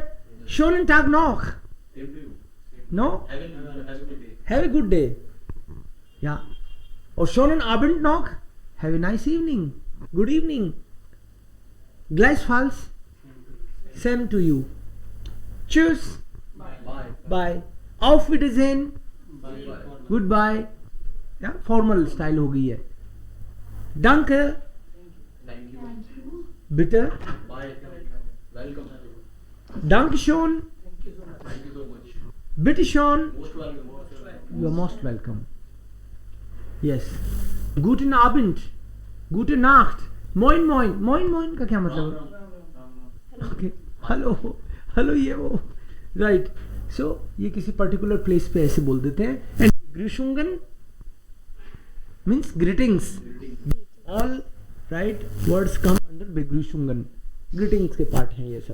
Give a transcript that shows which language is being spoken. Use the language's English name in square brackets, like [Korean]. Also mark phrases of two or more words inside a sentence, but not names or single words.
[German] schönen Tag noch, [English] नो, have a good day, या, और [German] schönen Abend noch, [English] have a nice evening, good evening, ग्लाइस फाल्स, same to you, चूस, बाय, [German] auf Wiedersehen, [Hindi] गुड बाय, या [English] formal style [Hindi] हो गई है। [German] danke, bitte, danke schön, bitte schön, [English] you are most welcome, yes, [German] guten Abend, gute Nacht, moin moin, moin moin [Hindi] का क्या मतलब है? ओके, [English] hello hello [Hindi] ये वो, राइट। सो ये किसी [English] particular place [Hindi] पे ऐसे बोल देते हैं। [English] and Grüßungen means greetings, all right words come under Begrüßungen, greetings [Hindi] के पार्ट हैं ये सब।